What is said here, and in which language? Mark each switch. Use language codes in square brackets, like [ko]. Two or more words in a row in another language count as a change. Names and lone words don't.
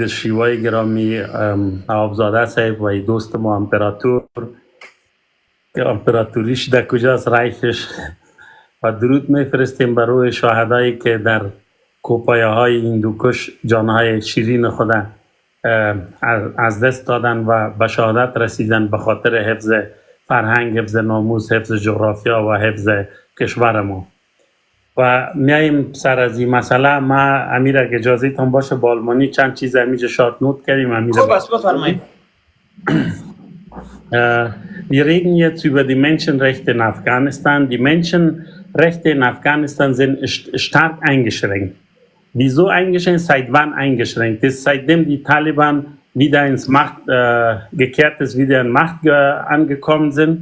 [fa] شیوای گرامی نوابزاده صاحب و دوست ما امپراتور که امپراتوریش در کجاست رایخش، و درود میفرستیم برای شاهدایی که در کوپایه های هندوکش جانهای شیرین خود از دست دادن و به شهادت رسیدن به خاطر حفظ فرهنگ، حفظ ناموس، حفظ جغرافیا و حفظ کشور ما. و میاییم سر از این مسئله. ما امیر اگه اجازه تان باشه با آلمانی چند چیز همینجا [en] short note [fa] کردیم. امیر خوب است، بفرمایید. [de] Wir reden jetzt über die Menschenrechte in Afghanistan. Die Menschenrechte in Afghanistan sind stark eingeschränkt. Wieso eingeschränkt? Seit wann eingeschränkt? Das ist seitdem die Taliban wieder ins Macht gekehrt ist, wieder in Macht angekommen sind.